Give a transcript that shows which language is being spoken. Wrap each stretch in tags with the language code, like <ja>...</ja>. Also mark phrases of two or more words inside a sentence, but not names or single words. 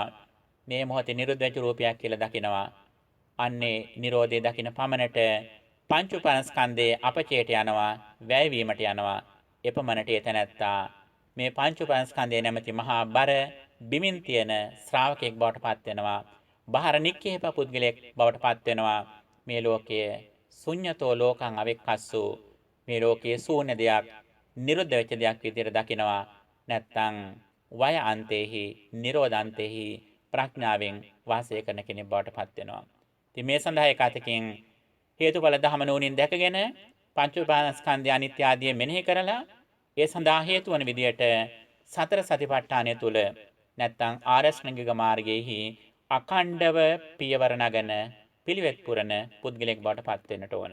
<si>මේ මොහොතේ නිරුද්ධ වෙච්ච රූපයක් කියලා දකිනවා. අන්නේ නිරෝධය දකින පමණට පංච උපාදානස්කන්ධයේ අපචේට යනවා, වැයවීමට යනවා. එපමණට එතනත්තා මේ පංච උපාදානස්කන්ධය නැමැති මහා බර බිමින් තියෙන ශ්‍රාවකෙක් බවට පත් වෙනවා. බාහිර නික්කේප පුද්ගලයෙක් බවට පත් වෙනවා. මේ ලෝකයේ</si> <pi>ශුන්‍යතෝ ලෝකං අවෙක්කස්සු,</pi> <si>මේ ලෝකයේ ශූන්‍ය දෙයක්, නිරුද්ධ වෙච්ච දෙයක් විදිහට දකිනවා. නැත්තම්</si> <pi>වය අන්තේහි, නිරෝධ අන්තේහි</pi> <si>ප්‍රඥාවෙන් වාසය කරන කෙනෙක් බවට පත් වෙනවා. ඉතින් මේ සඳහා එකතකින් හේතුඵල ධම නුවණින් දැකගෙන පංච උපාදානස්කන්ධය අනිත්‍ය ආදී මෙනෙහි කරලා ඒ සඳහා හේතු වන විදියට සතර සතිපට්ඨානය තුල නැත්තම් ආරෂ්ණික මාර්ගයේහි අඛණ්ඩව පියවර නගන පිළිවෙත් පුරන පුද්ගලයෙක් බවට පත් වෙන්නට ඕන.</si>